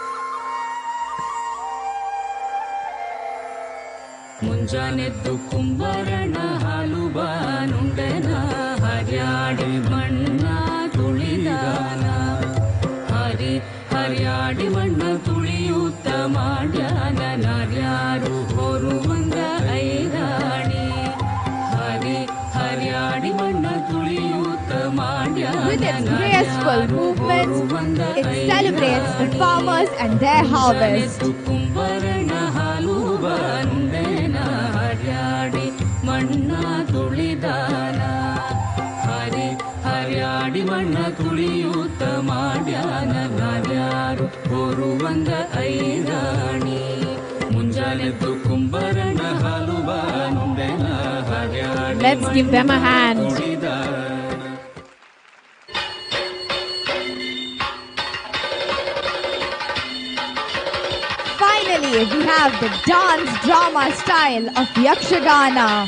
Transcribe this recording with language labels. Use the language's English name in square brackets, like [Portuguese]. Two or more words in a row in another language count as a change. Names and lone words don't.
[Kannada] ಮುಂಜಾನೆದ್ದು ಕುಂಬಾರಣ ಹಾಲು ಬಾನುಂಡನ ಹರ್ಯಾಡಿ ಮಣ್ಣ ತುಳಿದಾನ ಹರ್ಯಾಡಿ ಮಣ್ಣ ತುಳಿಯುತ್ತ ಮಾಡ್ಯಾನ ನಾರ್ಯಾರು ಹೊರುವಂಗ ಐರಾಣಿ ಹರ್ಯಾಡಿ ಮಣ್ಣ ತುಳಿಯುತ್ತ ಮಾಡ್ಯಾನ. [English] With its graceful movements, it celebrates the farmers and their harvest. [Kannada] ಕುಂಬಾರಣ ಹಾಲು ಬಾನುಂಡನ ಹರ್ಯಾಡಿ ಮಣ್ಣ ತುಳಿದಾನ ಹರ್ಯಾಡಿ ಮಣ್ಣ ತುಳಿಯುತ್ತ ಮಾಡ್ಯಾನ ನಾರ್ಯಾರು ಹೊರುವಂಗ ಐರಾಣಿ ಮುಂಜಾನೆದ್ದು ಕುಂಬಾರಣ ಹಾಲು ಬಾನುಂಡನ ಹರ್ಯಾಡಿ. [English] Let's give them a hand. Finally, we have the dance drama style of Yakshagana.